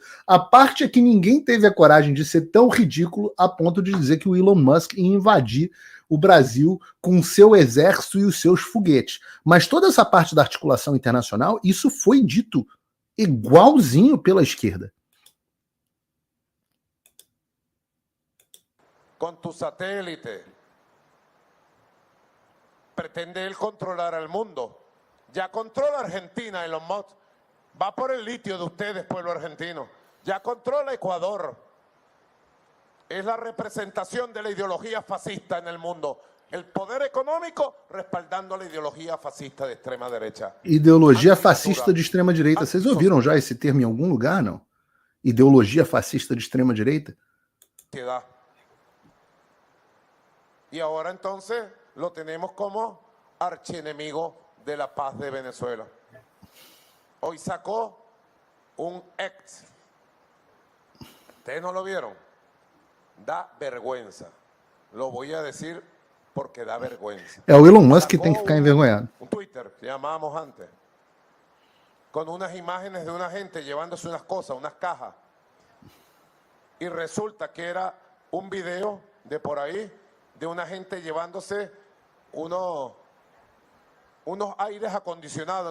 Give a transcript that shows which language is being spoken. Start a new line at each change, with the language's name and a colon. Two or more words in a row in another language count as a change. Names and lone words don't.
Portuguese: A parte é que ninguém teve a coragem de ser tão ridículo a ponto de dizer que o Elon Musk ia invadir o Brasil com o seu exército e os seus foguetes. Mas toda essa parte da articulação internacional, isso foi dito igualzinho pela esquerda.
Spanish: Com tu satélite, pretende ele controlar el mundo. Ya controla Argentina, Elon Musk. Va por el litio de ustedes, pueblo argentino. Ya controla Ecuador. Es la representación de la ideología fascista en el mundo. El poder econômico respaldando
Portuguese: a ideologia fascista de extrema direita. Ideologia fascista de extrema direita. Vocês ouviram já esse termo em algum lugar, não? Ideologia fascista de extrema direita? E agora, então,
Spanish: lo tenemos como archienemigo de la paz de Venezuela. Hoy sacó un ex. ¿Ustedes no lo vieron? Da vergüenza. Lo voy a decir porque dá vergüenza.
Portuguese: É o Elon Musk que tem que ficar envergonhado.
Spanish: Um Twitter, que llamábamos antes, con unas imágenes de una gente llevándose unas cosas, unas cajas. Y resulta que era un video de por ahí, de una gente llevándose unos aires acondicionados.